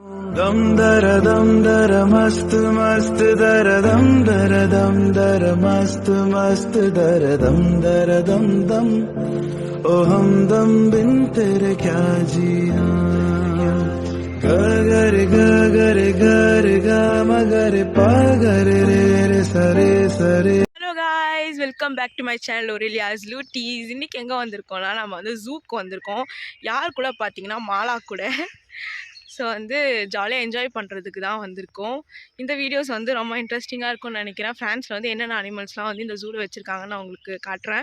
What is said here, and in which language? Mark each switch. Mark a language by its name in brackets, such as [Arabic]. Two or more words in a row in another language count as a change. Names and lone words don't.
[Hindi] दम दर मस्त मस्त दर दम दर मस्त मस्त दर दम दम ओ हमदम बिन तेरे क्या जीना गर गर गर गा मगर पागर रे सरे सरे. [English] Hello guys, welcome back to my channel ஒரிலியாஸ் லூட்டீஸ். [Tamil] இன்றைக்கி எங்கே வந்திருக்கோம்னா நம்ம வந்து ஜூக்கு வந்திருக்கோம். யார் கூட பார்த்தீங்கன்னா மாலா கூட. ஸோ வந்து ஜாலியாக என்ஜாய் பண்ணுறதுக்கு தான் வந்திருக்கோம். இந்த வீடியோஸ் வந்து ரொம்ப இன்ட்ரெஸ்டிங்காக இருக்கும்னு நினைக்கிறேன். ஃப்ரான்ஸில் வந்து என்னென்ன அனிமல்ஸ்லாம் வந்து இந்த ஜூவில் வச்சுருக்காங்கன்னு நான் உங்களுக்கு காட்டுறேன்.